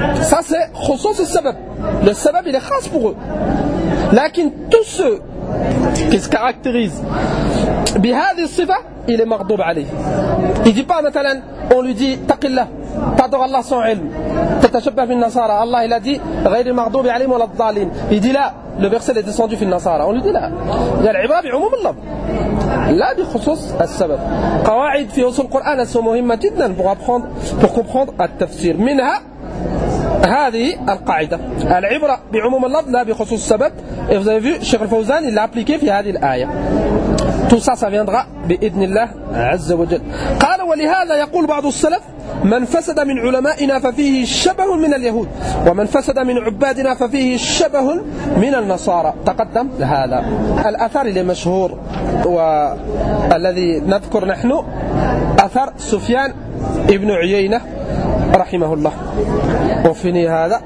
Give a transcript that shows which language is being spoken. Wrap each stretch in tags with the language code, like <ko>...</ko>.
<fr>ça c'est خصوص السبب le سبب il est خاص pour eux لكن tous ceux qui se caractérisent بهذه الصفة il est مغضوب عليه il dit pas مثلا on lui dit تق الله t'adore Allah sans علم تتشبه في النصارى Allah il a dit</fr> <ar>غير المغضوب عليهم ولا الضالين</ar> <fr>il dit là le verset est descendu في النصارى on lui dit là il y a</fr> <ar>العبرة بعموم اللفظ لا بخصوص السبب</ar> <fr>قواعد في أصول القرآن sont مهمة جدا pour apprendre pour comprendre التفسير منها</fr> <ar>هذه القاعدة العبرة بعموم اللفظ لا بخصوص السبب.</ar> <fr>Et vous avez vu, Cheikh Al-Fawzan, il l'a appliqué via هذه الآية. Tout ça, ça viendra</fr> <ar>بإذن الله عز وجل. قال ولهذا يقول بعض السلف من فسد من علمائنا ففيه شبه من اليهود ومن فسد من عبادنا ففيه شبه من النصارى. تقدم هذا الأثر المشهور والذي نذكر نحن أثر سفيان ابن عيينة رحمه الله وفني هذا.</ar>